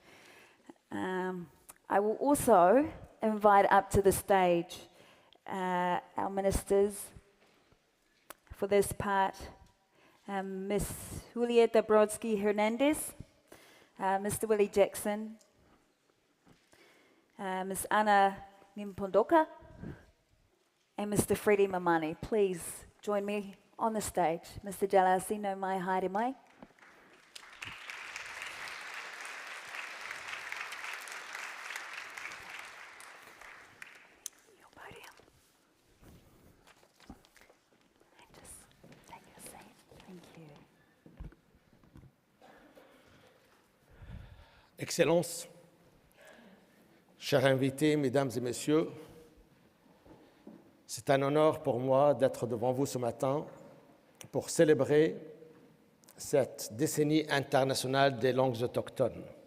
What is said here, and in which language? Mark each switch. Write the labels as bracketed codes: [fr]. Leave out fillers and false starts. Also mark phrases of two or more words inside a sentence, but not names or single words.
[en] I will also invite up to the stage our ministers for this part, Ms. Julieta Brodsky-Hernandez, Mr. Willie Jackson, Ms. Ana Nimpondoka, and Mr. Freddie Mamani. Please join me on the stage. Mr. [mi] Jalasi, no mai haere mai. [en] Your podium. And just take your seat. Thank you. [fr] Excellences, chers invités, mesdames et messieurs, c'est un honneur pour moi d'être devant vous ce matin pour célébrer cette décennie internationale des langues autochtones.